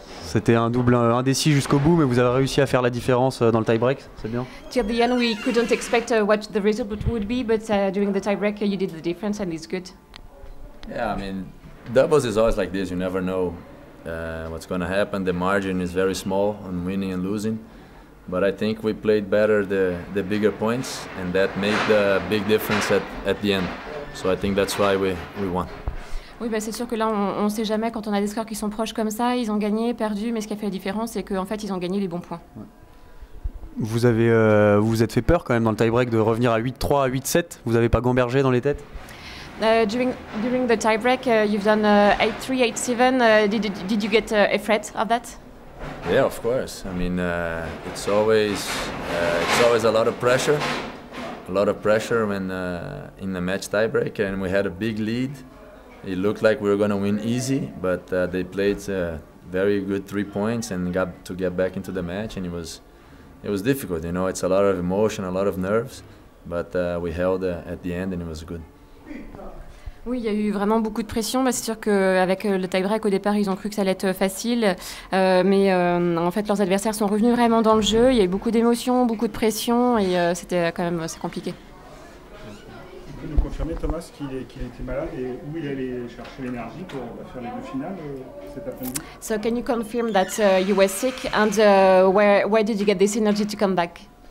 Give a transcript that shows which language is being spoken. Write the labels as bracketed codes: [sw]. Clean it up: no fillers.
[fr] C'était un double indécis jusqu'au bout, mais vous avez réussi à faire la différence dans le tie-break, c'est bien. [en] Till the end, we couldn't expect what the result would be, but during the tiebreak, you did the difference, and it's good. Yeah, I mean, doubles is always like this. You never know what's going to happen. The margin is very small on winning and losing. But I think we played better the bigger points, and that made the big difference at the end. So I think that's why we won. [fr] Oui, bah c'est sûr que là, on ne sait jamais quand on a des scores qui sont proches comme ça. Ils ont gagné, perdu, mais ce qui a fait la différence, c'est qu'en fait, ils ont gagné les bons points. Ouais. Vous vous êtes fait peur quand même dans le tie-break de revenir à 8-3, à 8-7. Vous n'avez pas gambergé dans les têtes? [en] During the tie-break, you've done 8-3, 8-7. Did you get afraid of that? Yeah, of course. I mean, it's always a lot of pressure. A lot of pressure when in the match tiebreak, and we had a big lead. It looked like we were going to win easy, but they played very good 3 points and got to get back into the match, and it was difficult. You know, it's a lot of emotion, a lot of nerves, but we held at the end, and it was good. [fr] Oui, il y a eu vraiment beaucoup de pression. Bah, c'est sûr qu'avec le tie-break, au départ, ils ont cru que ça allait être facile. Mais en fait, leurs adversaires sont revenus vraiment dans le jeu. Il y a eu beaucoup d'émotions, beaucoup de pression. Et c'était quand même assez compliqué. Vous pouvez nous confirmer, Thomas, qu'il était malade et où il allait chercher l'énergie pour faire les deux finales cet après-midi? [en] So can you confirm that you were sick and where did you get this energy to come back?